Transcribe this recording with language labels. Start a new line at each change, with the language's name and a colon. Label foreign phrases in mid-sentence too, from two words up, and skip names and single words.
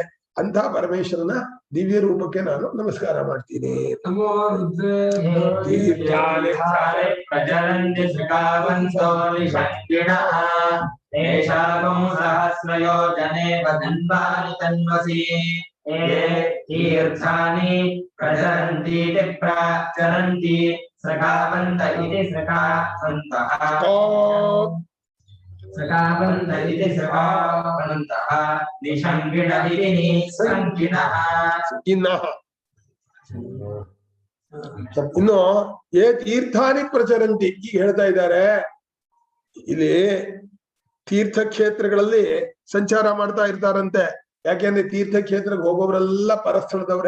Kannada: ಅಂತ ಪರಮೇಶ್ವರನ ದಿವ್ಯ ರೂಪಕ್ಕೆ ನಾನು ನಮಸ್ಕಾರ ಮಾಡ್ತೀನಿ.
Sanskrit: ನಮೋ ರುದ್ರೇ ಪ್ರಚರಂತಿ ಶ್ರೀಕಾವಂತೋ ನಿಷಂಗಿಣಃ ಏಷಾಗಂ ಸಹಸ್ರಯೋಜನೆ ವದನ್ವಾನಿ ತನ್ವಸಿ ಏ ತೀರ್ಥಾನಿ ಪ್ರಚರಂತಿ ಪ್ರಚರಂತಿ ಶ್ರೀಕಾವಂತ ಇತಿ ಶ್ರೀಕಾವಂತಃ ಶ್ರೀಕಾವಂತ ಇತಿ ಶ್ರೀಕಾವಂತಃ ನಿಷಂಗಿಣ ಇತಿ ನಿಸಂಗಿಣಃ.
Kannada: ಇನ್ನು
Sanskrit: ಏ ತೀರ್ಥಾನಿ ಪ್ರಚರಂತಿ
Kannada: ಈಗ ಹೇಳ್ತಾ ಇದ್ದಾರೆ. ಇಲ್ಲಿ ತೀರ್ಥಕ್ಷೇತ್ರಗಳಲ್ಲಿ ಸಂಚಾರ ಮಾಡ್ತಾ ಇರ್ತಾರಂತೆ. ಯಾಕೆಂದ್ರೆ ತೀರ್ಥಕ್ಷೇತ್ರಕ್ಕೆ ಹೋಗೋರೆಲ್ಲ ಪರಸ್ಥಳದವ್ರೆ.